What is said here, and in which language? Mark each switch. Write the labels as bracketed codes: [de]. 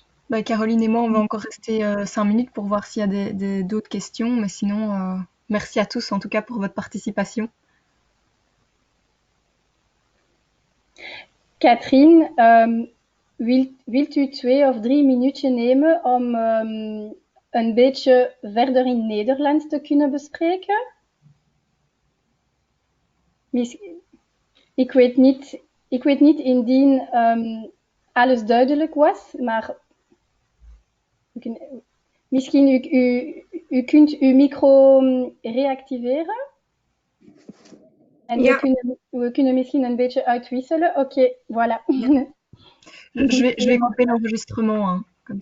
[fr] Bah, Caroline et moi, on va encore rester 5 minutes pour voir s'il y a d'autres questions. Mais sinon, merci à tous en tout cas pour votre participation. [nl] Catherine, wilt u 2 of 3 minuutjes nemen om een beetje verder in Nederlands te kunnen bespreken? Ik weet niet indien alles duidelijk was, maar misschien u kunt uw micro reactiveren. En Ja. we kunnen misschien een beetje uitwisselen. [fr] Oké, voilà. [nl] Ja. [fr] Je vais couper l'enregistrement, hein, comme